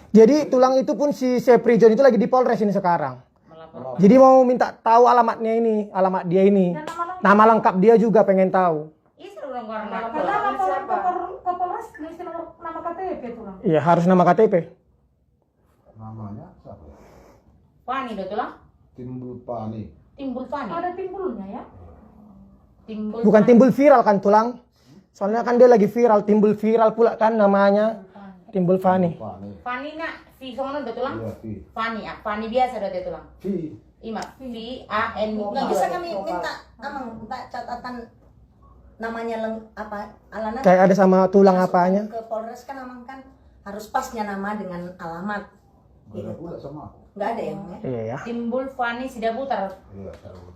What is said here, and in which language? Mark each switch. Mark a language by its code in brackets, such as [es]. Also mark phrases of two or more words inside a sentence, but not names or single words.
[id] Jadi tulang itu pun si Sepri John itu lagi di Polres ini sekarang. melapor. Jadi mau minta tahu alamatnya ini, alamat dia ini. Dan Nama lengkap dia juga pengen tahu. Ih, seru dong orang karena lapor. laporan ke Polres mesti nama KTP tulang. Iya, harus nama KTP. Namanya siapa ya? Fani [bbc] do tulang? [id] Timbul Pani. Timbul Fani. Ada timbulnya ya. Timbul. Bukan Fani. timbul viral kan tulang. Soalnya kan dia lagi viral, timbul viral pula kan namanya. Timbul Fani. Pani. Fani nak, V sono [bbc] do tulang? [id] Iya, Vi. Fani ah, Fani biasa [bbc] do tulang. [id] Vi. Ima, V A N I. Nggak bisa kami minta minta catatan namanya alana Kayak ada sama tulang apanya. ke Polres kan Amang kan harus pasnya nama dengan alamat. Gak ada pula sama aku. Nggak ada yang ya. Iya ya. Timbul Fani Sidaputar. Iya, saya lupa.